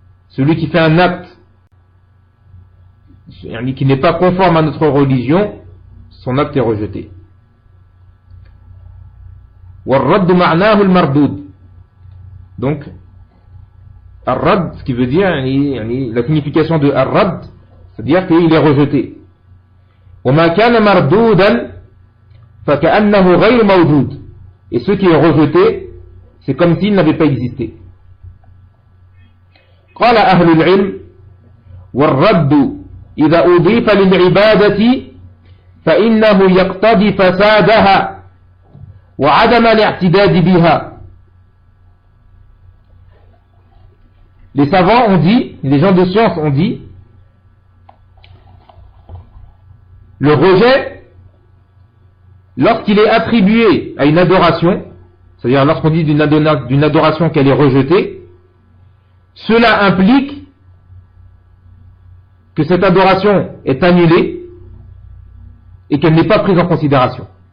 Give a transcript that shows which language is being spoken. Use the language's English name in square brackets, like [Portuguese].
[French] Celui qui fait un acte qui n'est pas conforme à notre religion, son acte est rejeté. [Arabic] والرد معناه المردود. [French] Donc الرد, ce qui veut dire la signification de الرد, c'est-à-dire qu'il est rejeté. [Arabic] وما كان مردودا فكأنه غير موجود. [French] Et ce qui est rejeté, c'est comme s'il n'avait pas existé. [Arabic] قال أهل العلم والرد إذا أضيف للعبادة فإنه يقتضي فسادها وعدم الاعتداد بها. [French] Les savants ont dit, les gens de science ont dit, le rejet, lorsqu'il est attribué à une adoration, c'est-à-dire lorsqu'on dit d'une adoration qu'elle est rejetée, cela implique que cette adoration est annulée et qu'elle n'est pas prise en considération.